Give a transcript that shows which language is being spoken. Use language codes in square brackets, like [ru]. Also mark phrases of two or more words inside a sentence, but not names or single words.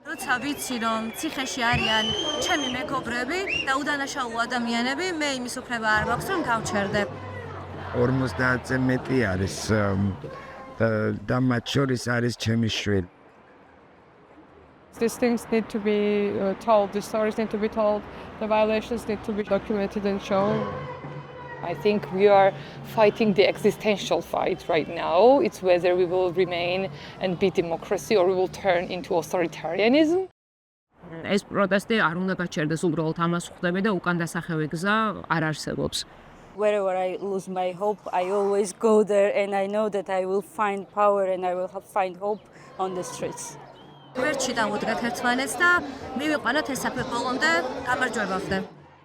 [ka] როცა ვიცი რომ ციხეში არიან ჩემი მეგობრები და უდანაშაულო ადამიანები, მე იმის უფლება არ მაქვს რომ გავჩერდე. 50-ზე მეტი არის და მათ შორის არის ჩემი შვილი. [en] These things need to be told, the stories need to be told, the violations need to be documented and shown. I think we are fighting the existential fight right now. It's whether we will remain and be democracy or we will turn into authoritarianism. [ka] ეს პროტესტი არ უნდა გაჩერდეს, უბრალოდ ამას ხვდები და უკან დასახევი გზა არ არსებობს. [en] Wherever I lose my hope, I always go there and I know that I will find power and I will find hope on the streets. [ka] ვერჩი დავუდგეთ ერთმანეთს და მივიყვანოთ ეს საფეხბურთო გამარჯვებამდე.